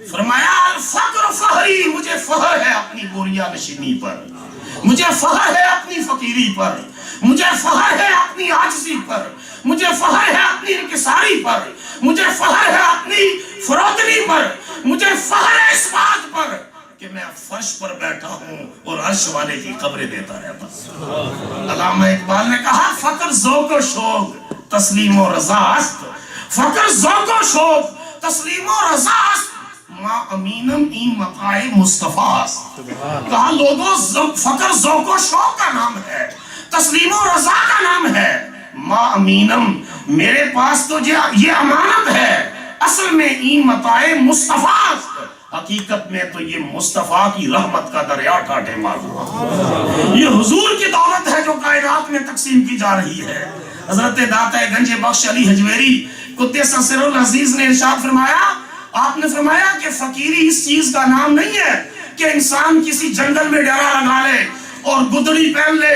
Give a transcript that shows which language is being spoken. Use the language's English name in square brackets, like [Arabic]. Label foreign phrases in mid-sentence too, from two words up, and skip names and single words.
[Urdu] فرمایا [Arabic] الفقر فخری، [Urdu] مجھے فخر ہے اپنی بوریا نشینی پر، مجھے فخر ہے اپنی فقیری پر، مجھے فخر ہے اپنی عاجزی پر، مجھے فخر ہے اپنی انکساری پر، مجھے فخر ہے اپنی فروتنی پر، مجھے فخر ہے اس بات پر کہ میں فرش پر بیٹھا ہوں اور عرش والے کی قبریں دیتا رہتا ہوں۔ [Persian] علامہ اقبال [Urdu] نے کہا [Persian] فقر ذوق و شوق تسلیم و رضا است، فقر ذوق و شوق تسلیم و رضا است، ما امینم این مقاع مصطفیٰ است۔ [Urdu] کہا لوگوں فقر ذوق و شوق کا نام ہے، تسلیم و رضا کا نام ہے، [Persian] ما امینم [Urdu] میرے پاس تو یہ امانت ہے، اصل میں [Persian] این مقاع مصطفیٰ است، [Urdu] حقیقت میں تو یہ مصطفیٰ کی رحمت کا دریا ٹاٹے مار ہوا۔ یہ حضور کی دولت ہے جو کائنات میں تقسیم کی جا رہی ہے۔ حضرت داتا گنج بخش علی حجویری [Arabic] قدس سر العزیز [Urdu] نے ارشاد فرمایا، آپ نے فرمایا کہ فقیری اس چیز کا نام نہیں ہے کہ انسان کسی جنگل میں ڈیرا لگا لے اور گدڑی پہن لے۔